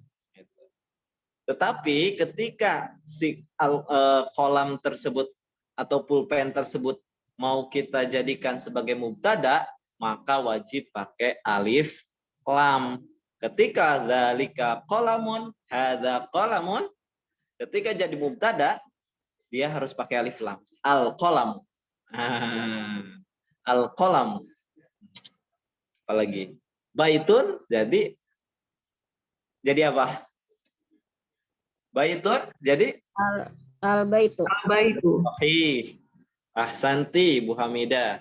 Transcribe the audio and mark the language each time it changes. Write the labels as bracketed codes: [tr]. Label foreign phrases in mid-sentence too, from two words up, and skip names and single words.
[id] Tetapi ketika si kolam tersebut atau pulpen tersebut mau kita jadikan sebagai mubtada, maka wajib pakai alif lam. Ketika [ar] ذلك قلم، هذا قلم, [id] ketika jadi mubtada, dia harus pakai alif lam. [ar] القلم. القلم. [id] Apalagi? Baitun jadi apa? Baitun jadi [ar] Al-baitu. Al-baitu. صحيح. أحسنتِ Bu Hamidah.